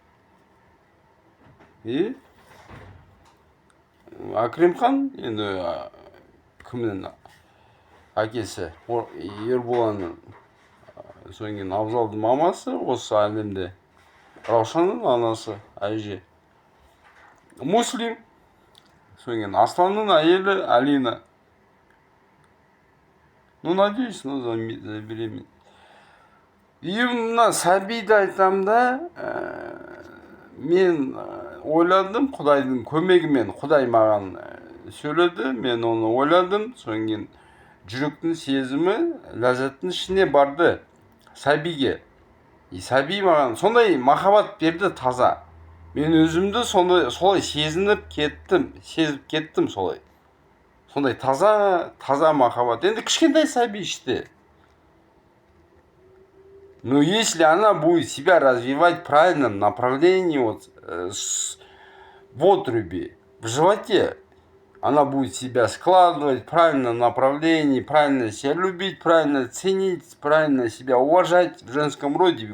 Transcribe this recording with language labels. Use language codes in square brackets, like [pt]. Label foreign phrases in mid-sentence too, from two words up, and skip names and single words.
[kk] Акремхан, енді кімнің әкесі, Ерболанның, содан кейін Абзалдың мамасы, осы әлемде. Раушанның анасы, әже. Муслим, содан кейін Асланның әйелі Алина. [ru] Ну, надеюсь, ну, забеременеть. [kk] И мына сәбиді айтам да, мен ойладым, Құдайдың көмегімен, Құдай маған сөйледі, мен оны ойладым, содан кейін жүректің сезімі, ләззаттың ішіне барды сәбиге. Сәби маған сондай махаббат берді таза. Мен өзімді солай сезініп кеттім солай. Сондай таза махаббат. Енді кішкентай сәби іште. [ru] Но если она будет себя развивать в правильном направлении, вот в отрубе, в животе, она будет себя складывать в правильном направлении, правильно себя любить, правильно ценить, правильно себя уважать в женском роде.